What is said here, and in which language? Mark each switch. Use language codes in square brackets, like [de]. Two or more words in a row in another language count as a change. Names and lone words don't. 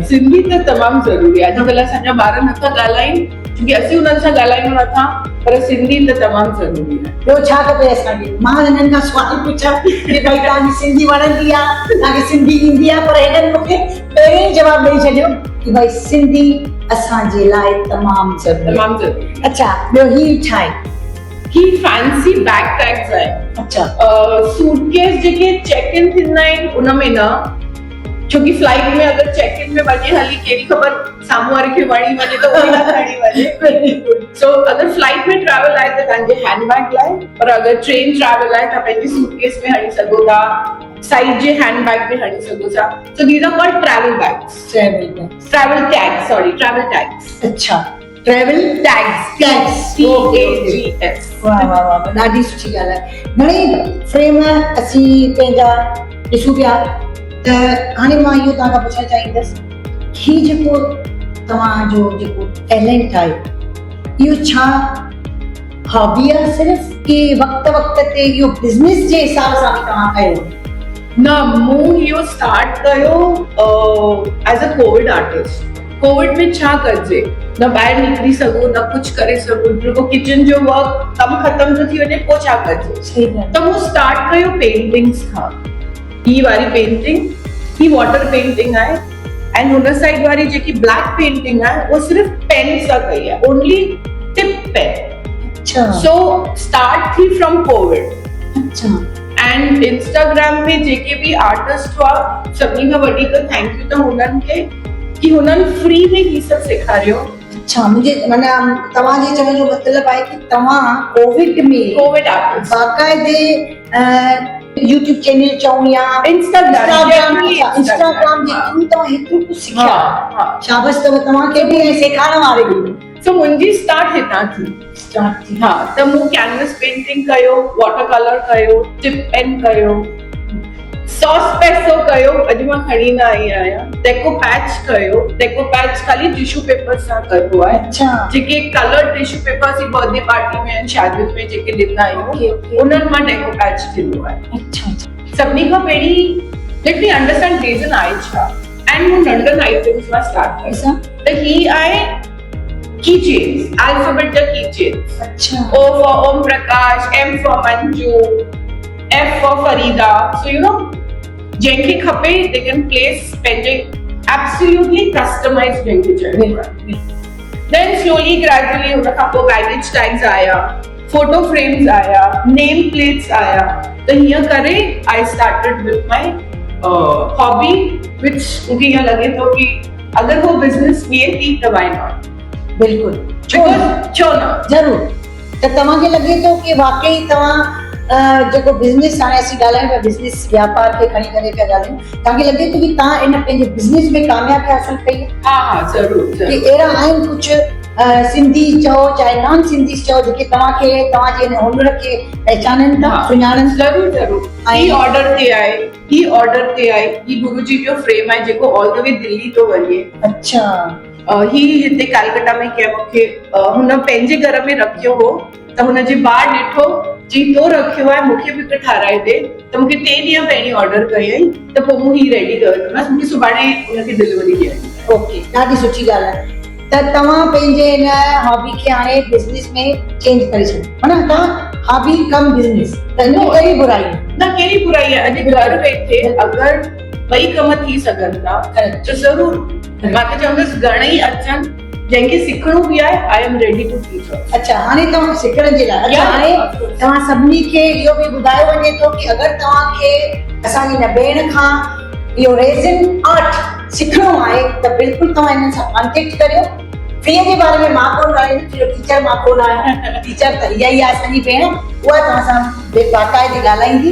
[sd] सिंधी त तमामु ज़रूरी आहे। अॼुकल्ह असांजा ॿार नथा ॻाल्हाइनि क्योंकि असीं उन्हनि सां ॻाल्हायूं नथा पर सिंधी त तमामु ज़रूरी आहे। ॿियो छा खपे असांखे? मां हिननि खां सुवाल पुछां कि भाई तव्हांजी सिंधी वणंदी आहे तव्हांखे सिंधी ईंदी आहे पर हिननि मूंखे पहिरियों ई जवाबु ॾेई छॾियो कि भाई सिंधी असांजे लाइ तमामु ज़रूरी। अच्छा ॿियो ही छा आहे? ही [en] fancy bag tags [sd] आहे। अच्छा। सूटकेस जेके [en] check in [sd] थींदा आहिनि उन में न छोकी फ्लाइट में अगर [en] check in [sd] में वञे हली कहिड़ी ख़बर साम्हूं वारे खे वणी वञे त उहो न खणी वञे। सो अगर फ्लाइट में ट्रैवल आहे त तव्हांजे हैंडबैग लाइ, पर अगर [en] train travel [sd] आहे त पंहिंजी सूटकेस में हणी सघो था, साइड जे हैंडबैग में हणी सघो था। [en] So these are called travel bags, travel tags, sorry travel tags, सॉरी ट्रैवल टैग्स। [sd] अच्छा, [en] travel tags, [sd] TAGS। वाह वाह वाह, ॾाढी सुठी ॻाल्हि आहे। घणेई फ्रेम असीं पंहिंजा ॾिसूं पिया त हाणे मां इहो तव्हां खां पुछणु चाहींदसि, ही जेको तव्हांजो जेको टैलेंट आहे इहो छा हॉबी आहे सिर्फ़, कि वक़्त वक़्त ते इहो बिज़नेस जे हिसाब सां बि तव्हां कयो? न, मूं इहो स्टार्ट कयो [en] as a Covid artist. [sd] कोविड में छा कजे, न ॿाहिरि निकिरी सघो, न कुझु करे सघो, रुगो किचन जो वर्क कमु ख़तम थो थी वञे, पोइ छा कजे। सही ॻाल्हि। त मूं स्टार्ट कयो पेंटिंग्स खां। ही वारी पेंटिंग, ही [en] water painting [sd] आहे, एंड हुन साइड वारी जेकी [en] black painting [sd] आहे वो सिर्फ पेन सां कई आहे, [en] only tip pen. [sd] अच्छा। [en] So start थी from Covid। [sd] अच्छा। एंड इंस्टाग्राम पे जेके भी आर्टिस्ट हुआ, सभिनी खां वधीक थैंक यू त हुननि खे कि हुननि फ्री में ही सभु सेखारियो। अच्छा, मुझे माना तव्हांजे चवण जो मतिलबु आहे कि तव्हां कोविड में [en] Covid artist [sd] बाक़ाइदे यूट्यूब चैनल चऊं या इंस्टाग्राम जे थ्रू तव्हां हेतिरो कुझु सिखिया। शाबाश अथव तव्हांखे बि ऐं सेखारण वारे बि। सो मुंहिंजी स्टार्ट हितां थी। हाँ, त मूं [en] canvas painting [sd] कयो, [en] water colour [sd] कयो, [en] tip pen [sd] कयो, सॉस पेसो कयो, अॼु मां खणी न आई आहियां, डेको पैच कयो। डेको पैच खाली [en] tissue paper [sd] सां कयो आहे। अच्छा। जेके [en] colour tissue papers birthday party [sd] में शादियुनि में जेके ॾींदा आहियूं, उन्हनि मां डेको पैच थींदो आहे। अच्छा। सभिनी खां पहिरीं [en] let me understand reason [sd] आहे छा, एंड मूं नंढनि आइटम्स मां स्टार्ट कयो। त ही आहे [en] key chains, [sd] अल्फाबेट जा [en] key chains. [sd] अच्छा। [en] O for Om Prakash, M for Manju, F for Farida. So you know, [sd] जंहिंखे खपे [en] they can place [sd] पंहिंजे [en] absolutely customized [sd] जंहिंखे चयो आहे। [en] Then slowly gradually [sd] हुन खां पोइ [en] baggage tags आया, photo frames आया, name plates आया। [sd] त हीअं करे [en] I started with my hobby, which [sd] मूंखे ईअं लॻे थो कि अगर वो बिज़नेस थिए थी त [en] why not। [sd] बिल्कुल, छो न, ज़रूर। त तव्हांखे लॻे थो कि वाकई तव्हां जेको बिज़नेस हाणे असीं ॻाल्हायूं पिया, बिज़नेस वापार खे खणी करे पिया ॻाल्हायूं, तव्हांखे लॻे थो कि तव्हां इन पंहिंजे बिज़नेस में कामयाबी हासिल कई? हा ज़रूर। कि अहिड़ा आहिनि कुझु सिंधी चओ चाहे [en] non Sindhi [sd] चओ जेके तव्हांखे तव्हांजे हिन हुनर खे पहचाननि था, सुञाणनि? ज़रूर ज़रूर। ही ऑर्डर ते आहे, ही गुरुजी जो फ्रेम आहे जेको [en] all the way [sd] दिल्ली तो वञे। अच्छा। ही हिते कलकत्ता में कंहिं मूंखे हुन पंहिंजे घर में रखियो हो, त हुनजे ॿार ॾिठो जी तो रखियो आहे, मूंखे बि कठाराए दे। त मूंखे 3 ॾींहं पहिरीं ऑर्डर कयई, त पोइ मूं ही रेडी कयो, बस मूंखे सुभाणे हुनखे डिलीवरी ॾियणी। ओके, ॾाढी सुठी ॻाल्हि आहे। त तव्हां पंहिंजे हिन हॉबी खे हाणे बिज़नेस में चेंज करे छॾियो, माना तव्हां [en] hobby cum business, [sd] त हिन में कहिड़ी बुराई न? कहिड़ी बुराई आहे? अॼु घर वेठे अगरि ॿई कम थी सघनि था त ज़रूर। मां त चवंदसि घणेई अचनि, जंहिंखे सिखणो बि आहे, [en] I am ready to teach. [sd] अच्छा, हाणे तव्हां सिखण जे लाइ हाणे तव्हां सभिनी खे इहो बि ॿुधायो वञे थो कि अगरि तव्हांखे असांजी हिन भेण खां इहो [en] resin art [sd] सिखणो आहे त बिल्कुलु तव्हां हिननि सां कॉन्टेक्ट करियो। फीअ जे बारे में मां कोन ॻाल्हाईंदमि, टीचर मां कोन आहियां, टीचर त इहा ई आहे असांजी भेण, उहा तव्हां सां बेबाक़ाइदे ॻाल्हाईंदी।